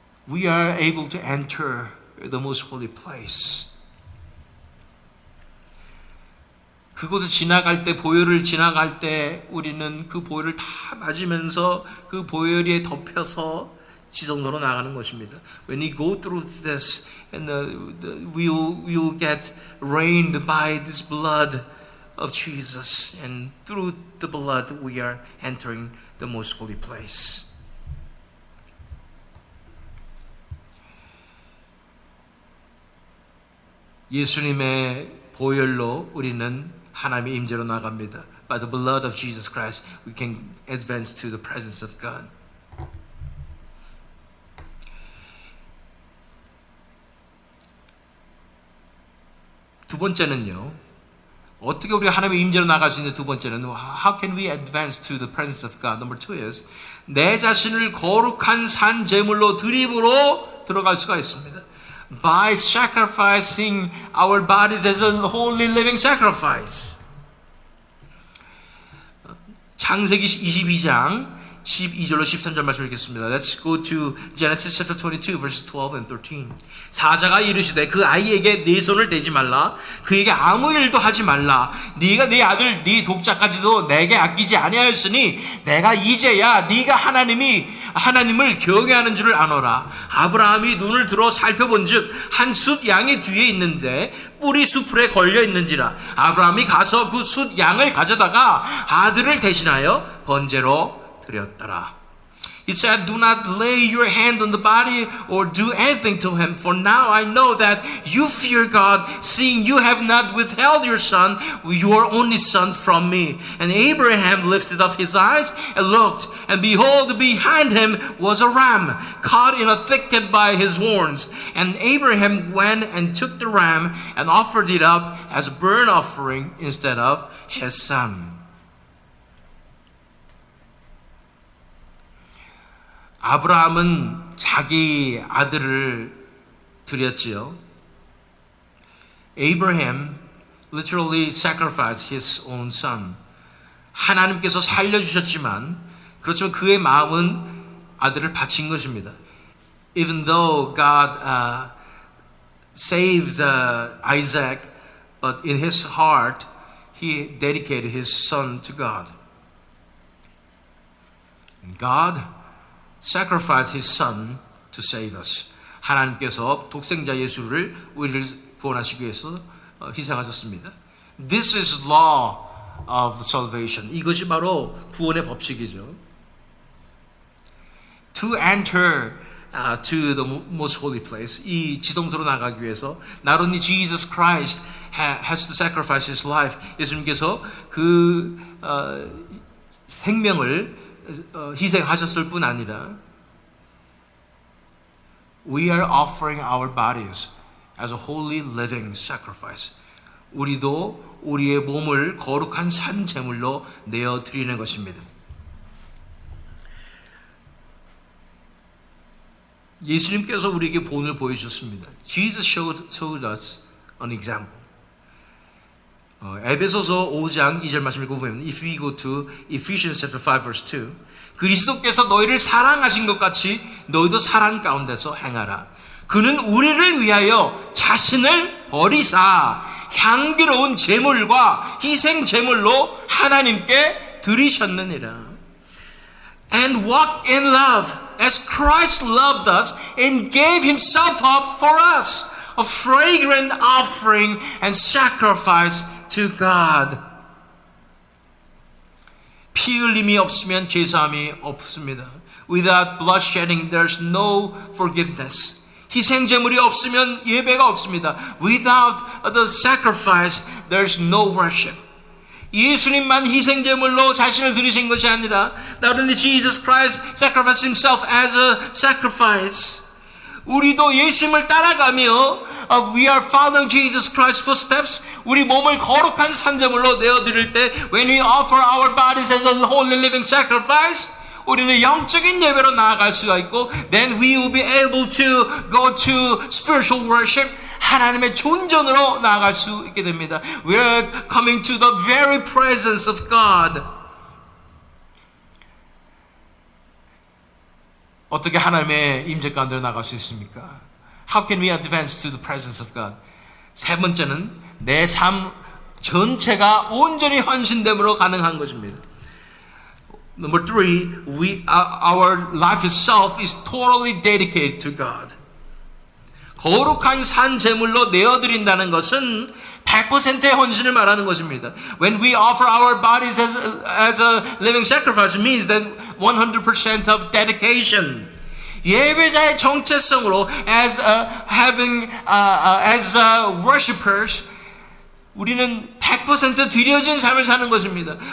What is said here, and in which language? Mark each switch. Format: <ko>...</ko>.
<en>We are able to enter the most holy place.</en> <ko>그곳을 지나갈 때, 보혈을 지나갈 때 우리는 그 보혈을 다 맞으면서 그 보혈에 덮여서 지성소로 나가는 것입니다.</ko> <en>When we go through this, and we'll get reigned by this blood of Jesus, and through the blood we are entering the most holy place.</en> <ko>예수님의 보혈로 우리는 하나님의 임재로 나갑니다.</ko> <en>By the blood of Jesus Christ, we can advance to the presence of God.</en> <ko>두 번째는요. 어떻게 우리가 하나님의 임재로 나갈 수 있는 두 번째는</ko> <en>How can we advance to the presence of God? Number two is</en> <ko>내 자신을 거룩한 산 제물로 드림으로 들어갈 수가 있습니다.</ko> <en>By sacrificing our bodies as a holy living sacrifice.</en> <ko>창세기 22장 12절로 13절 말씀 읽겠습니다.</ko> <en>Let's go to Genesis chapter 22 verses 12 and 13.</en> <ko>사자가 이르시되 그 아이에게 네 손을 대지 말라. 그에게 아무 일도 하지 말라. 네가 네 아들 네 독자까지도 내게 아끼지 아니하였으니 내가 이제야 네가 하나님을 경외하는 줄을 아노라. 아브라함이 눈을 들어 살펴본즉 한 숫 양이 뒤에 있는데 뿔이 수풀에 걸려 있는지라. 아브라함이 가서 그 숫 양을 가져다가 아들을 대신하여 번제로 드렸더라.</ko> <en>He said, do not lay your hand on the body or do anything to him, for now I know that you fear God, seeing you have not withheld your son, your only son, from me. And Abraham lifted up his eyes and looked, and behold, behind him was a ram, caught in a thicket by his horns. And Abraham went and took the ram and offered it up as a burnt offering instead of his son.</en> <ko>아브라함은 자기 아들을 드렸지요.</ko> <en>Abraham literally sacrificed his own son.</en> <ko>하나님께서 살려주셨지만 그렇지만 그의 마음은 아들을 바친 것입니다.</ko> <en>Even though God saved Isaac, but in his heart he dedicated his son to God. And God sacrificed his son to save us.</en> <ko>하나님께서 독생자 예수를 우리를 구원하시기 위해서 희생하셨습니다.</ko> <en>This is law of the salvation.</en> <ko>이것이 바로 구원의 법칙이죠.</ko> <en>To enter to the most holy place.</en> <ko>이 지성소로 나가기 위해서</ko> <en>not only Jesus Christ has to sacrifice his life.</en> <ko>예수님께서 그 생명을 희생하셨을 뿐 아니라</ko> <en>we are offering our bodies as a holy living sacrifice.</en> <ko>우리도 우리의 몸을 거룩한 산 제물로 내어 드리는 것입니다. 예수님께서 우리에게 본을 보여주셨습니다.</ko> <en>Jesus showed us an example.</en> <ko>에베소서 5장 2절 말씀 읽어보면</ko> <en>If we go to Ephesians chapter 5 verse 2</en> <ko>그리스도께서 너희를 사랑하신 것 같이 너희도 사랑 가운데서 행하라. 그는 우리를 위하여 자신을 버리사 향기로운 제물과 희생 제물로 하나님께 드리셨느니라.</ko> <en>And walk in love as Christ loved us and gave himself up for us, a fragrant offering and sacrifice to God.</en> <ko>피 흘림이 없으면 제사함이 없습니다.</ko> <en>Without bloodshedding, there's no forgiveness.</en> <ko>희생 제물이 없으면 예배가 없습니다.</ko> <en>Without the sacrifice, there's no worship.</en> <ko>예수님만 희생 제물로 자신을 드리신 것이 아니라</ko> <en>not only Jesus Christ sacrificed himself as a sacrifice.</en> <ko>우리도 예수님을 따라가며</ko> <en>we are following Jesus Christ's footsteps.</en> <ko>우리 몸을 거룩한 산제물로 내어드릴 때</ko> <en>when we offer our bodies as a holy living sacrifice</en> <ko>우리는 영적인 예배로 나아갈 수가 있고</ko> <en>then we will be able to go to spiritual worship.</en> <ko>하나님의 존전으로 나아갈 수 있게 됩니다.</ko> <en>We are coming to the very presence of God.</en> <ko>어떻게 하나님의 임재 가운데로 나갈 수 있습니까?</ko> <en>How can we advance to the presence of God?</en> <ko>세 번째는 내 삶 전체가 온전히 헌신됨으로 가능한 것입니다.</ko> <en>Number three, our life itself is totally dedicated to God.</en> <ko>거룩한 산 제물로 내어드린다는 것은 100%의 헌신을 말하는 것입니다.</ko> <en>When we offer our bodies as a living sacrifice, it means that 100% of dedication.</en> <ko>예배자의 정체성으로</ko> <en>as worshipers,</en> <ko>우리는 100% 드려진 삶을 사는 것입니다.</ko>